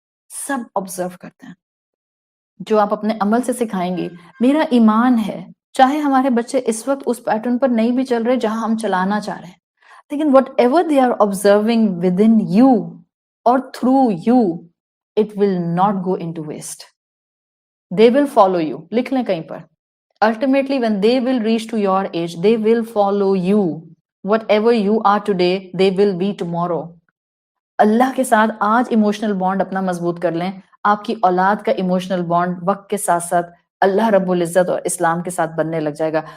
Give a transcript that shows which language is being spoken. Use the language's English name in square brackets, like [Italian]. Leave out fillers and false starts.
[Urdu] سب observe کرتے ہیں. جو آپ اپنے عمل سے سکھائیں گی. میرا ایمان ہے چاہے ہمارے بچے اس وقت اس پیٹرن پر نہیں بھی چل رہے جہاں ہم چلانا چاہ رہے ہیں، لیکن [English] Whatever they are observing within you اور through you it will not go in to waste. They will follow you. [Urdu] لکھ لیں کہیں پر. [English] Ultimately, when they will reach to your age, they will follow you. Whatever you are today, they will be tomorrow. [Urdu] اللہ کے ساتھ آج emotional bond اپنا مضبوط کر لیں. آپ کی اولاد کا ایموشنل بانڈ وقت کے ساتھ ساتھ اللہ رب العزت اور اسلام کے ساتھ بننے لگ جائے گا.